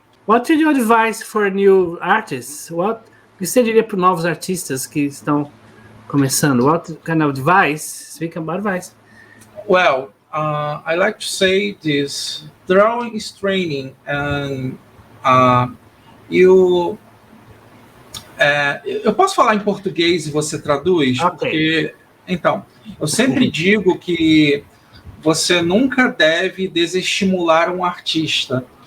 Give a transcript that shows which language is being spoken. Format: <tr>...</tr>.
<en>What would you advise for new artists?</en> <pt>What você diria para novos artistas que estão começando?</pt> <en>What kind of advice? Speak about advice. Well, I like to say this: drawing is training, and you.</en> <pt>Eu posso falar em português e você traduz?</pt> <en>Ok.</en> <pt>Porque, então, eu sempre digo que você nunca deve desestimular um artista.</pt>